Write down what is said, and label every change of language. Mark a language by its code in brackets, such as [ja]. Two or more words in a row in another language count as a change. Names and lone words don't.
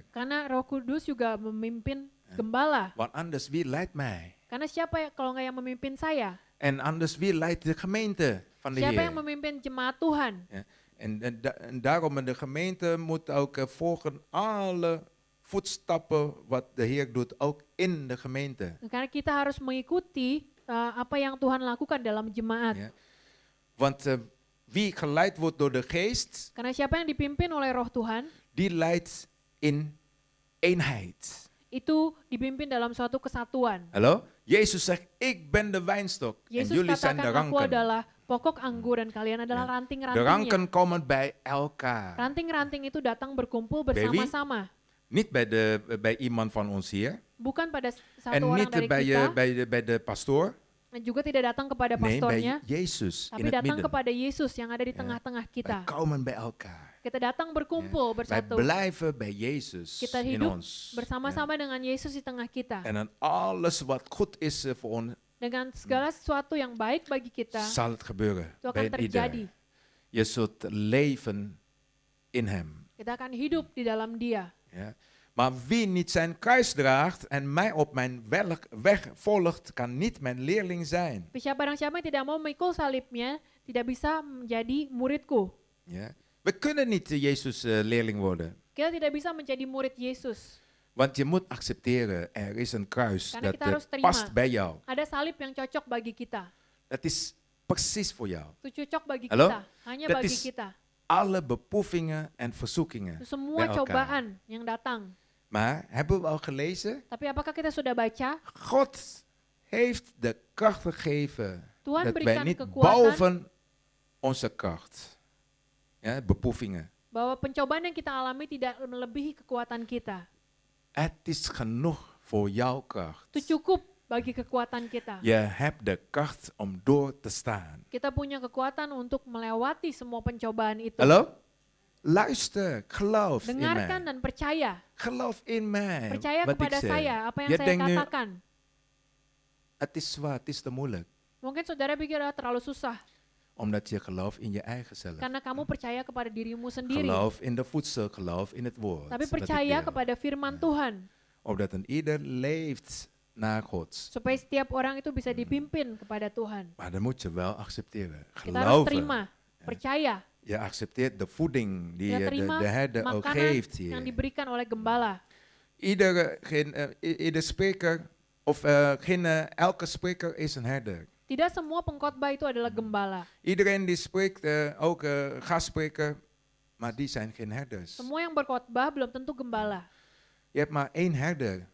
[id] Karena Roh Kudus juga memimpin gembala. [nl] Want anders wie leidt mij? [id] Karena siapa kalau nggak yang memimpin saya? [nl] En anders wie leidt de gemeente van de [id] Siapa yang [nl] Heer? [id] memimpin jemaat Tuhan? [nl] Ja? En daarom de gemeente moet ook volgen alle voetstappen wat de Heer doet, ook in de gemeente. [id] Karena kita harus mengikuti apa yang Tuhan lakukan dalam jemaat. [nl] Ja? Want wie geleid wordt door de geest, [id] Karena siapa yang dipimpin oleh Roh Tuhan, [nl] die leidt in eenheid. [id] itu dipimpin dalam suatu kesatuan. [nl] Hallo? Jezus zegt, ik ben de wijnstok en [id] Yesus [nl] jullie zijn de [id] katakan, aku [nl] ranken. [id] adalah pokok anggur dan kalian adalah [nl] De [id] ranting-rantingnya. [nl] ranken komen bij elkaar. [id] Ranting-ranting itu datang berkumpul [nl] Bij wie? [id] bersama-sama. [nl] Niet bij iemand van ons hier. [id] Bukan pada satu [nl] En [id] orang [nl] niet [id] dari [nl] bij, [id] kita, [nl] bij de pastoor. [id] dan juga tidak datang kepada [nl] Nee, [id] pastornya, [nl] bij Jezus in [id] tapi [nl] het [id] datang [nl] midden. [id] kepada Yesus yang ada di tengah-tengah [nl] Wij [id] kita. [nl] komen bij elkaar. [id] Kita datang berkumpul [nl] Wij [id] bersatu. [nl] blijven bij Jezus [id] Kita [nl] in [id] hidup [nl] ons. [id] bersama-sama dengan Yesus di tengah kita. [nl] En dan alles wat goed is voor ons, [id] Dengan segala sesuatu yang baik bagi kita, [nl] zal het gebeuren. [id] itu akan [nl] Bij ieder. [id] terjadi. [nl] Je zult leven in hem. [id] Kita akan hidup di dalam Dia. [nl] Ja. Maar wie niet zijn kruis draagt en mij op mijn weg volgt, kan niet mijn leerling zijn. [id] Barang siapa yang tidak mau memikul salibnya, tidak bisa menjadi muridku. [nl] Ja. We kunnen niet Jezus leerling worden. [id] Kita tidak bisa menjadi murid Yesus. [nl] Want je moet accepteren, er is een kruis [id] Karena kita harus [nl] dat [id] terima. [nl] past bij jou. [id] Ada salib yang cocok bagi kita. [nl] Dat is precies voor jou. [id] Itu cocok bagi [nl] Halo? [id] kita. Hanya [nl] Dat [id] bagi [nl] is [id] kita. [nl] Alle beproevingen en verzoekingen [id] Semua [nl] bij elkaar. [id] cobaan yang datang. [nl] Maar hebben we al gelezen? [id] Tapi apakah kita sudah baca? [nl] God heeft de kracht gegeven [id] Tuhan [nl] dat wij [id] berikan [nl] niet [id] kekuatan [nl] boven onze kracht. Ja, beproevingen. [id] bahwa pencobaan yang kita alami tidak melebihi kekuatan kita. [nl] Het is genoeg voor jouw kracht. [id] Itu cukup bagi kekuatan kita. [nl] Je hebt de kracht om door te staan. [id] Kita punya kekuatan untuk melewati semua pencobaan itu. [nl] Hallo? Luister, geloof in [id] Dengarkan [nl] mij. [id] dan percaya. [nl] Geloof in mij. [id] Percaya [nl] wat ik [id] kepada [nl] zeg. [id] saya apa yang [nl] Je [id] saya [nl] denkt nu, [id] katakan. [nl] het is zwaar, het is te moeilijk. [id] Mungkin saudara pikir terlalu susah [nl] Omdat je gelooft in je eigen zelf. [id] karena kamu percaya kepada dirimu sendiri. [nl] Geloof in de voedsel, geloof in het woord. [id] Tapi [nl] dat ik [id] percaya [nl] deel. [id] kepada firman Tuhan. [nl] Opdat een ieder leeft naar God. [id] Supaya setiap orang itu bisa dipimpin kepada Tuhan. [nl] Maar dan moet je wel accepteren. [id] Kita harus [nl] Geloven. [id] terima, percaya. [nl] Je accepteert de voeding die [id] Kita terima [nl] de herder ook [id] makanan [nl] geeft [id] yang [nl] hier. [id] diberikan oleh gembala. [nl] Ieder spreker, of elke spreker is een herder. [id] Tidak semua pengkhotbah itu adalah gembala. [nl] Iedereen die spreekt, ook gastspreker, maar die zijn geen herders. [id] Semua yang berkhotbah belum tentu gembala. [nl] Je hebt maar één herder.